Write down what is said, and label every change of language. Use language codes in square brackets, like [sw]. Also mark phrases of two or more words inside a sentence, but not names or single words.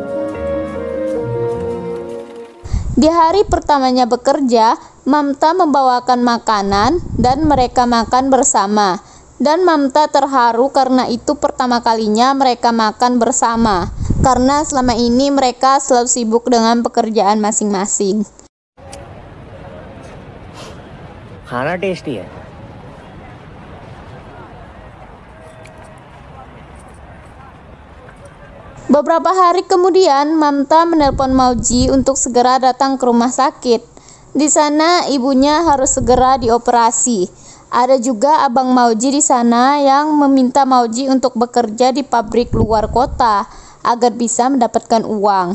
[id] Di hari pertamanya bekerja, Mamta membawakan makanan dan mereka makan bersama. Dan Mamta terharu karena itu pertama kalinya mereka makan bersama. Karena selama ini mereka selalu sibuk dengan pekerjaan masing-masing. [hi] खाना टेस्टी है। [id] Beberapa hari kemudian, Mamta menelpon Mauji untuk segera datang ke rumah sakit. Di sana ibunya harus segera dioperasi. Ada juga abang Mauji di sana yang meminta Mauji untuk bekerja di pabrik luar kota agar bisa mendapatkan uang.